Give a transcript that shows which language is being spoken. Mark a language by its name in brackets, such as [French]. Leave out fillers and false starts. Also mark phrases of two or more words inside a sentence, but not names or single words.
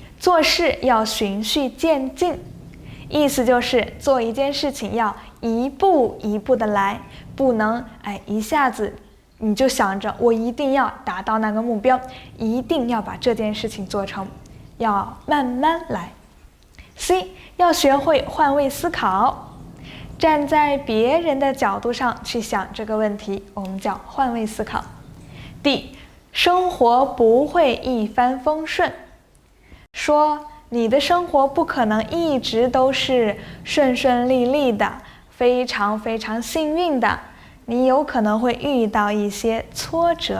[Chinese] 做事要循序漸進，意思就是做一件事情要一步一步的來，不能一下子你就想着我一定要達到那個目標，一定要把這件事情做成，要慢慢來。 C. 要學會換位思考，站在別人的角度上去想這個問題，我們叫換位思考。 D. 生活不會一帆風順，說你的生活不可能一直都是順順利利的，非常非常幸運的，你有可能會遇到一些挫折。